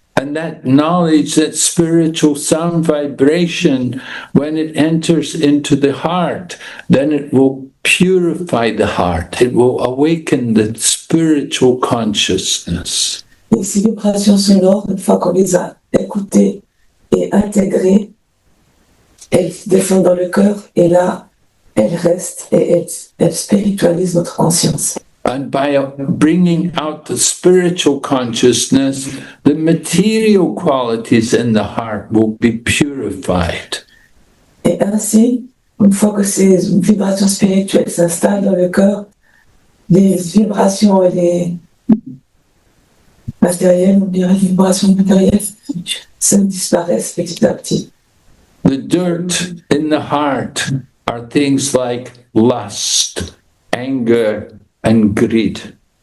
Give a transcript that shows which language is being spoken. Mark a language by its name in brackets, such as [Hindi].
[English] And that knowledge, that spiritual sound vibration, when it enters into the heart, then it will purify the heart. It will awaken the spiritual consciousness. [French] Et ces vibrations sonores, une fois qu'on les a écoutées et intégrées, elles descendent dans le cœur et là, elles restent et elles spiritualisent notre conscience. [English] And by bringing out the spiritual consciousness, the material qualities in the heart will be purified. [French] Et ainsi, une fois que ces vibrations spirituelles s'installent dans le cœur, les vibrations et les matérielles, on dirait les vibrations matérielles, ça disparaissent petit à petit. [English] The dirt in the heart are things like lust, anger, and greed.